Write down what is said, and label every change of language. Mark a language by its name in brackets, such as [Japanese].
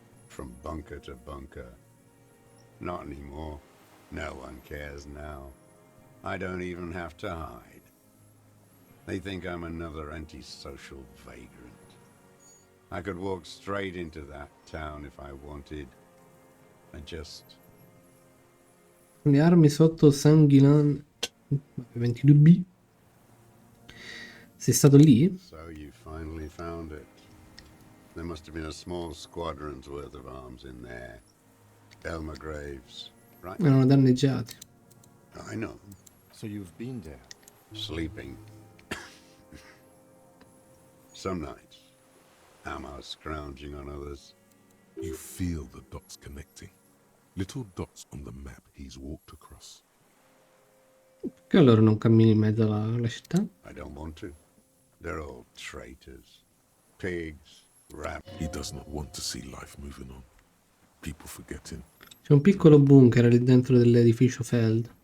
[English] From bunker to bunker. Not anymore. No one cares now. I don't even have to hide. They think I'm another antisocial vagrant. I could walk straight into that town if I wanted. I just... [Italian] Le armi sotto Sanguilan 22B. Sei stato lì? [English] So you finally found it. There must have been a small squadron's worth of arms in there. Elmer Graves, right? [Italian] Erano danneggiati. [English] I know. So you've been there? Sleeping. Some nights. Ammo scrounging on others. You feel the dots connecting. Little dots on the map he's walked across. [Italian] Perché allora non cammini in mezzo alla città? [English] I don't want to. They're all traitors. Pigs. Rats. He does not want to see life moving on. People forgetting. [Italian] C'è un piccolo bunker lì dentro dell'edificio Feld.